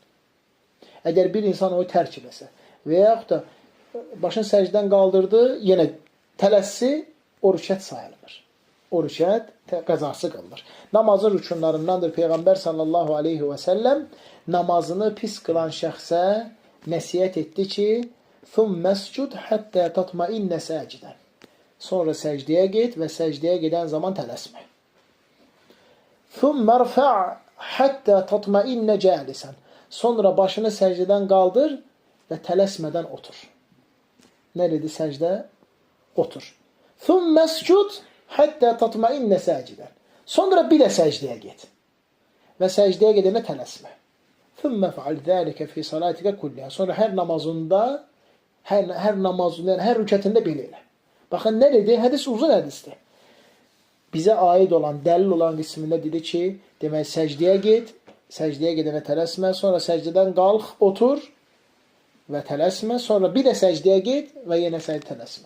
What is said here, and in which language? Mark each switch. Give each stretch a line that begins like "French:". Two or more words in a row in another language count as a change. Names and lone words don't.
Azerbaijani: Əgər bir insan onu tərk eləsə və yaxud da başını səcdən qaldırdı, yenə tələssi, o rükət sayılmır. O rükət qəzası qılınır. Namazın rükunlarındandır. Peyğəmbər
Arabic: صلى الله عليه وسلم
Azerbaijani: namazını pis qılan şəxsə nəsiyyət etdi ki,
Arabic: ثُمَّ اسْجُدْ حَتَّى تَطْمَئِنَّ سَاجِدًا.
Azerbaijani: Sonra səcdəyə get və səcdəyə gedən zaman tələsmə.
Arabic: ثُمَّ ارْفَعْ حَتَّى تَطْمَئِنَّ جَالِسًا.
Azerbaijani: Sonra başını səcdədən qaldır və tələsmədən otur. Nədir səcdə? Otur.
Arabic: ثُمَّ اسْجُدْ حَتَّى تَطْمَئِنَّ سَاجِدًا.
Azerbaijani: Sonra bir də səcdəyə get. Və səcdəyə gedənə tələsmə.
Arabic: ثُمَّ فَعَلْ ذَٰلِكَ فِي صَلَاتِكَ كُلِّهَا.
Azerbaijani: Sonra hər namazında, hər rükətində belə elə. Baxın, nə dedi? Hədis uzun hədisdir. Bizə aid olan, dəlil olan qismində dedi ki, demək, səcdəyə get, səcdəyə gedənə tələsmə, sonra səcdədən qalx, otur və tələsmə, sonra bir də səcdəyə get və yenə tələsmə.